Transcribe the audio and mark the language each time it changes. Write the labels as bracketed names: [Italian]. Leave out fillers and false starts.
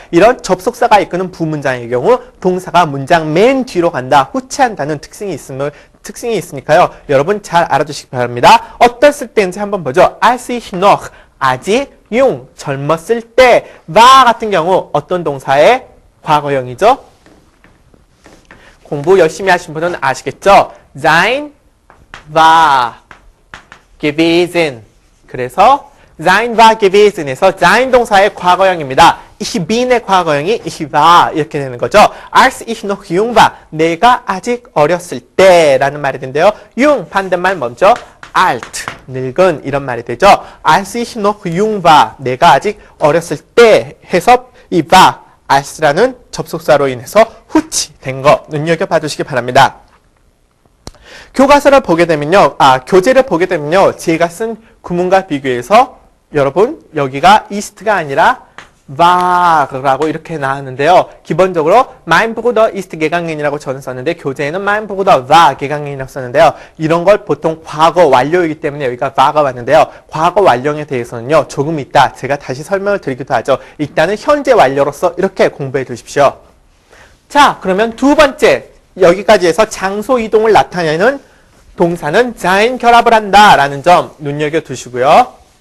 [Korean] 이런 접속사가 이끄는 부문장의 경우 동사가 문장 맨 뒤로 간다, 후치한다는 특징이 있으니까요. 여러분 잘 알아두시기 바랍니다. 어땠을 때인지 한번 보죠. [German] als ich noch, [Korean] 아직 jung, 젊었을 때, war 같은 경우 어떤 동사의 과거형이죠? 공부 열심히 하신 분은 아시겠죠? [German] sein, war, gewesen. 그래서 [Korean] sein war gewesen에서 sein 동사의 과거형입니다. ich bin의 과거형이 ich war 이렇게 되는 거죠. [German] als ich noch jung war [Korean] 내가 아직 어렸을 때라는 말이 되는데요. jung 반대말 먼저 alt 늙은 이런 말이 되죠. [German] als ich noch jung war [Korean] 내가 아직 어렸을 때 해서 이 war als라는 접속사로 인해서 후치된 거 눈여겨봐 주시기 바랍니다. 교과서를 보게 되면요. 교재를 보게 되면요. 제가 쓴 구문과 비교해서 여러분 여기가 ist가 아니라 war라고 이렇게 나왔는데요. 기본적으로 [German] mein Bruder ist gegangen [Korean] 이라고 저는 썼는데 교재에는 [German] mein Bruder war gegangen [Korean] 이라고 썼는데요. 이런 걸 보통 과거 완료이기 때문에 여기가 war가 왔는데요. 과거 완료에 대해서는요. 조금 이따 제가 다시 설명을 드리기도 하죠. 일단은 현재 완료로서 이렇게 공부해 두십시오. 자, 그러면 두 번째 여기까지 해서 장소 이동을 나타내는 동사는 sein 결합을 한다라는 점 눈여겨두시고요.